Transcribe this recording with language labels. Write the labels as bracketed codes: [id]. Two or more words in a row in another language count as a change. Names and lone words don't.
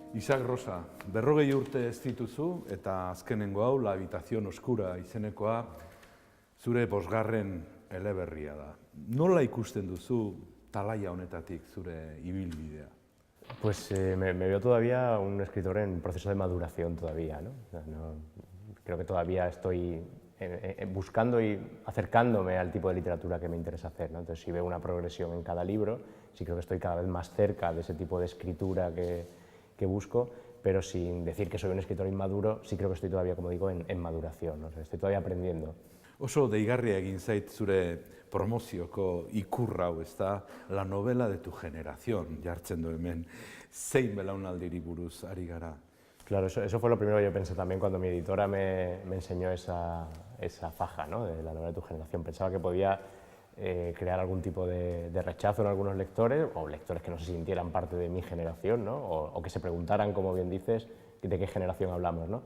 [eu] Isaac Rosa, 40 urte ez dituzu eta azkenengo hau, La habitación oscura izenekoa, zure 5. eleberria da. Nola ikusten duzu talaia honetatik zure ibilbidea? [es] Pues me veo todavía un escritor en proceso de maduración todavía, ¿no? O sea, creo que todavía estoy buscando y acercándome al tipo de literatura que me interesa hacer, ¿no? Entonces, si veo una progresión en cada libro, sí creo que estoy cada vez más cerca de ese tipo de escritura que busco, pero sin decir que soy un escritor inmaduro, sí creo que estoy todavía, como digo, en maduración, ¿no? O sea, estoy todavía aprendiendo. [eu] Oso deigarria egin zait zure promozioko ikurra hau, ez da, [es] la novela de tu generación, [eu] jartzen du hemen, zein belaunaldiri buruz ari gara. [es] Claro, eso fue lo primero que yo pensé también cuando mi editora me enseñó esa faja, ¿no?, de la novela de tu generación. Pensaba que podía crear algún tipo de rechazo en algunos lectores, o lectores que no se sintieran parte de mi generación, ¿no?, o que se preguntaran, como bien dices, de qué generación hablamos, ¿no?